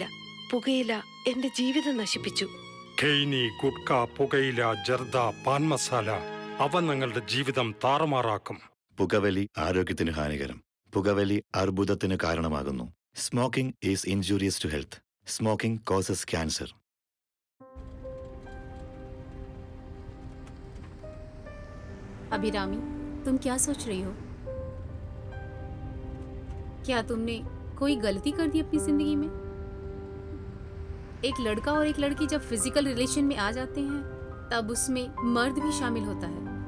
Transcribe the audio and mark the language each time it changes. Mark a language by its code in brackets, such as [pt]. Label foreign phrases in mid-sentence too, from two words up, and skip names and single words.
[ml] പുകയില എന്റെ ജീവിതം നശിപ്പിച്ചു. ഖെയ്നി, ഗുഡ്ക, പുകയില, ജർദ, പാൻ മസാല, അവ നിങ്ങളുടെ ജീവിതം താറുമാറാക്കും. പുകവലി ആരോഗ്യത്തിന് ഹാനികരം. പുകവലി അർബുദത്തിന് കാരണമാകുന്നു. [en] Smoking is injurious to health. Smoking causes cancer. [hi] अभिरामी, तुम क्या सोच रही हो? क्या तुमने कोई गलती कर दी अपनी जिंदगी में? एक लड़का और एक लड़की जब [en] physical relation [hi] में आ जाते हैं तब उसमें मर्द भी शामिल होता है.